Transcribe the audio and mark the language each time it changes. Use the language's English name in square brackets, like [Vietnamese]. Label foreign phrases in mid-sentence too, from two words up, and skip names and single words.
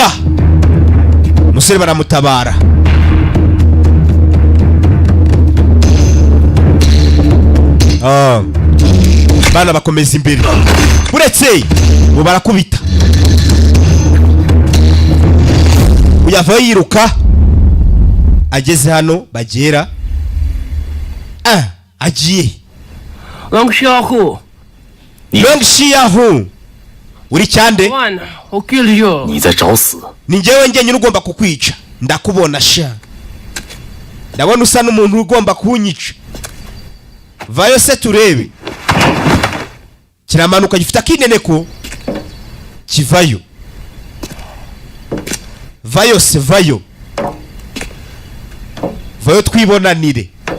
[Kinyarwanda] Umusore baramutabara bana bakomeza imbere buretse bo barakubita uyavayo yiruka ageze hano bagera agiye Long Xiaohu uri cyande [English] one who killed you. [Chinese] 你在找死！ [Kinyarwanda] ni njyewe njyenyine ugomba kukwica ndakubona sha ndabona usa n'umuntu ugomba kunyica vayo se turebe kiramanuka gifite akineneko kivayo vayo vayo twibonanire.